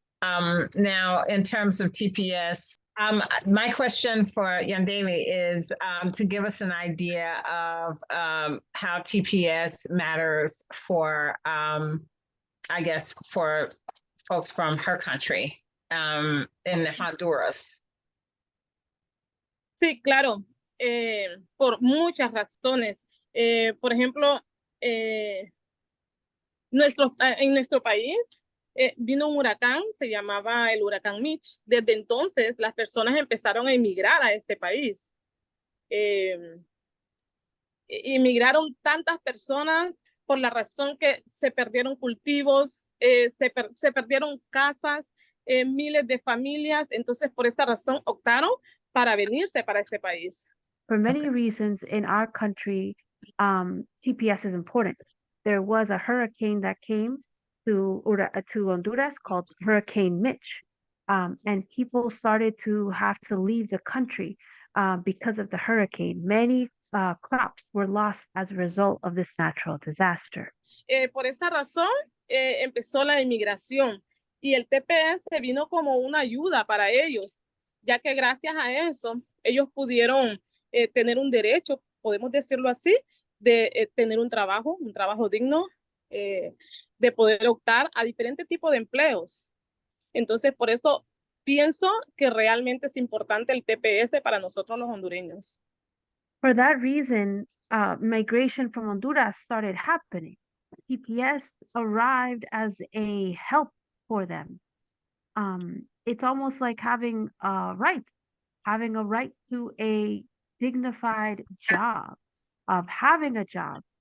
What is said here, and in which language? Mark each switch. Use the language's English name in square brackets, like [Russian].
[English] Now, in terms of TPS, my question for Yandele is to give us an idea of how TPS matters for I guess, for folks from her country, in Honduras. [Spanish] Sí, claro, por muchas razones. Por ejemplo, en nuestro país vino un huracán, se llamaba el huracán Mitch. Desde entonces, las personas empezaron a emigrar a este país. Inmigraron tantas personas por la razón que se perdieron cultivos, se perdieron casas, miles de familias. Entonces, por esta razón, optaron para venirse para este país. [English] For many reasons in our country, TPS is important. There was a hurricane that came to Honduras called Hurricane Mitch, and people started to have to leave the country because of the hurricane. Many crops were lost as a result of this natural disaster. [Spanish] Por esa razón empezó la inmigración y el TPS vino como una ayuda para ellos, ya que gracias a eso ellos pudieron tener un derecho, podemos decirlo así, de tener un trabajo digno, de poder optar a diferentes tipos de empleos. Entonces, por eso pienso que realmente es importante el TPS para nosotros los hondureños. [English] For that reason, migration from Honduras started happening. TPS arrived as a help for them. It's almost like having a right to a dignified job, of having a job.